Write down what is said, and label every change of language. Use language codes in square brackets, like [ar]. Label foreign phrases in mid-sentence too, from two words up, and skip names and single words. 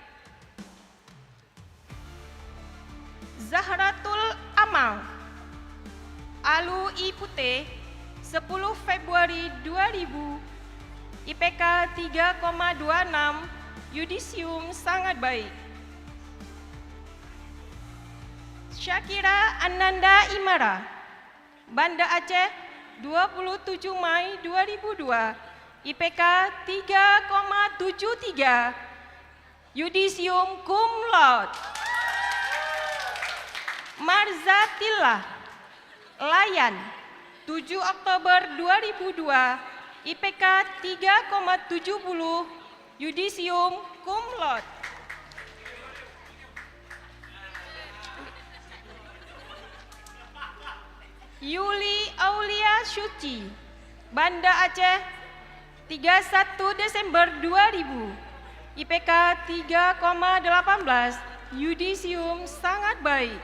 [id] Zahratul Amal, Alu Ipute, 10 Februari 2000, IPK 3,26, Yudisium sangat baik. Syakira Ananda Imara, Banda Aceh, 27 Mei 2002, IPK 3,73, Yudisium [la] cum laude. [id] Marzatillah, Layan, 7 Oktober 2002, IPK 3,70, Yudisium [la] cum laude. [id] Yuli Aulia Syuci, Banda Aceh, 31 Desember 2000, IPK 3,18, Yudisium sangat baik.